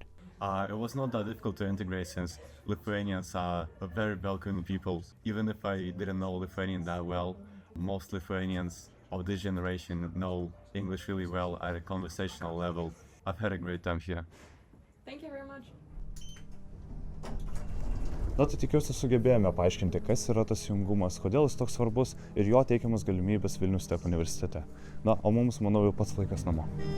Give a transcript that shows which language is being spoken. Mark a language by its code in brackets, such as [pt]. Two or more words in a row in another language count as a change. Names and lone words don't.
[en] It was not that difficult to integrate since Lithuanians are a very welcoming people. Even if I didn't know Lithuanian that well, most Lithuanians of this generation know English really well at a conversational level. I've had a great time here. Thank you very much. [lt] Na, tai tikiuosi sugebėjome paaiškinti, kas yra tas jungumas, kodėl jis toks svarbus ir jo teikiamas galimybės Vilnius Tech universitete. Na, o mums, manau, jau pats laikas namo.